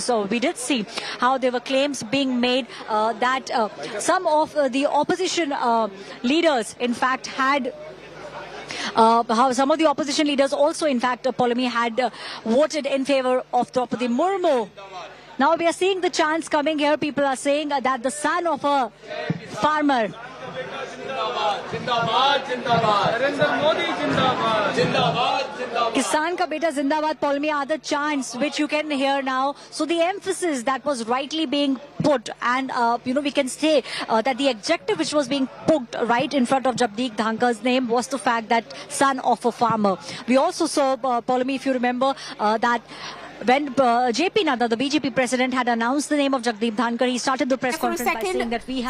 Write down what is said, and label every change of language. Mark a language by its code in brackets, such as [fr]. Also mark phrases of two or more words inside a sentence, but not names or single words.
[en] So we did see how there were claims being made that some of the opposition leaders, in fact, had how some of the opposition leaders also, in fact, Polami had voted in favor of Draupadi Murmu. Now we are seeing the chants coming here. People are saying that the son of a farmer [hi] किसान का बेटा ज़िंदाबाद, [en] Polmi, are the chants which you can hear now. So the emphasis that was rightly being put, and we can say that the adjective which was being put right in front of Jagdeep Dhankhar's name was the fact that son of a farmer. We also saw, Polmi, if you remember, that when JP Nadda, the BJP president, had announced the name of Jagdeep Dhankar, he started the press conference by saying that we have